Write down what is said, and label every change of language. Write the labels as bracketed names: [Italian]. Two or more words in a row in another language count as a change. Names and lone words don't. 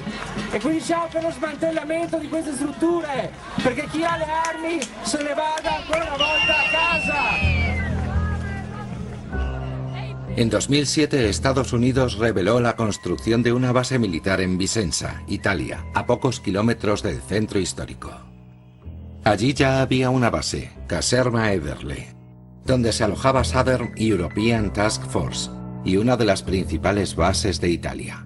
[Italian] E quindi si apre lo smantellamento di queste strutture, perché chi ha le armi se ne vada ancora una volta a casa. [Spanish] En 2007, Estados Unidos reveló la construcción de una base militar en Vicenza, Italia, a pocos kilómetros del centro histórico. Allí ya había una base, Caserma Ederle, donde se alojaba Southern European Task Force y una de las principales bases de Italia.